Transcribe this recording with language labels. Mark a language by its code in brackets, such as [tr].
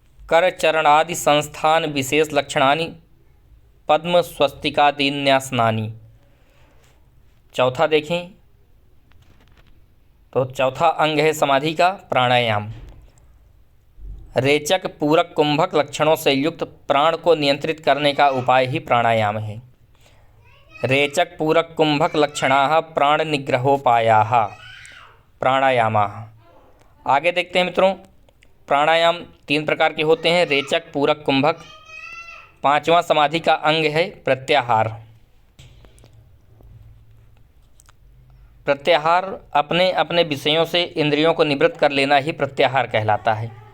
[sa] कर चरणादि संस्थान विशेष लक्षणानि पद्म स्वस्तिकादिन्यासनानि। [hi] चौथा देखें तो चौथा अंग है समाधि का प्राणायाम। रेचक, पूरक, कुंभक लक्षणों से युक्त प्राण को नियंत्रित करने का उपाय ही प्राणायाम है। [sa] रेचक, पूरक, कुंभक लक्षणाः प्राण निग्रहोपायाः प्राणायामाः। [hi] आगे देखते हैं मित्रों, प्राणायाम 3 प्रकार के होते हैं, रेचक, पूरक, कुंभक। 5वां समाधि का अंग है प्रत्याहार। प्रत्याहार अपने अपने विषयों से इंद्रियों को निवृत्त कर लेना ही प्रत्याहार कहलाता है।